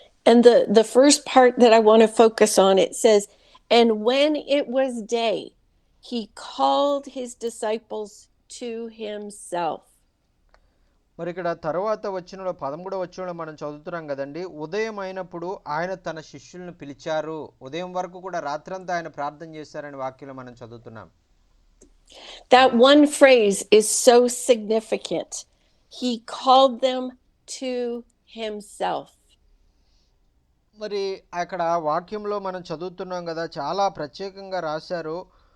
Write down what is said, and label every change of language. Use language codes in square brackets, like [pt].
[en] And the first part that I want to focus on, it says, "And when it was day, he called his disciples to himself." [te] మరి ఇక్కడ తర్వాత వచనంలో 13వ వచనంలో మనం చదువుతున్నాం కదండి, ఉదయం అయినప్పుడు ఆయన తన శిష్యులను పిలిచారు. ఉదయం వరకు కూడా రాత్రంతా ఆయన ప్రార్థన చేశారని వాక్యంలో మనం చదువుతున్నాం. [en] That one phrase is so significant. He called them to himself. [te] మరి అక్కడ వాక్యంలో మనం చదువుతున్నాం కదా, చాలా ప్రత్యేకంగా రాశారు.